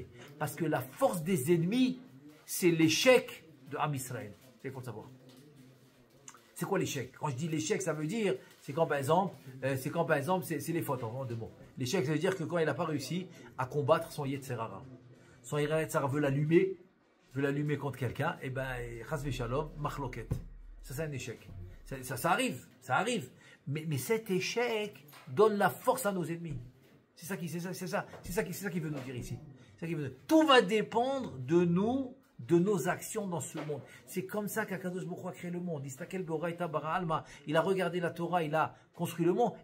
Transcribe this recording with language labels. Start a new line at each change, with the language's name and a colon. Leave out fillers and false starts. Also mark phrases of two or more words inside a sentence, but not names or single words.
French: Parce que la force des ennemis, c'est l'échec de
Hebrew: עם ישראל.
French: C'est faut le savoir. C'est quoi l'échec? Quand je dis l'échec, ça veut dire, c'est quand par exemple, c'est les fautes en deux mots. L'échec, ça veut dire que quand il n'a pas réussi à combattre son
Hebrew: יצר הרע.
French: Son
Hebrew: יצר הרע
French: veut l'allumer contre quelqu'un, et ben,
Hebrew: חס ושלום, מחלוקת.
French: Ça, c'est un échec. Ça arrive. Mais cet échec donne la force à nos ennemis. C'est ça qui veut nous dire ici. Tout va dépendre de nous, de nos actions dans ce monde. C'est comme ça qu'
Hebrew: הקדוש ברוך הוא
French: a créé le monde. Il a regardé la Torah, il a construit le monde.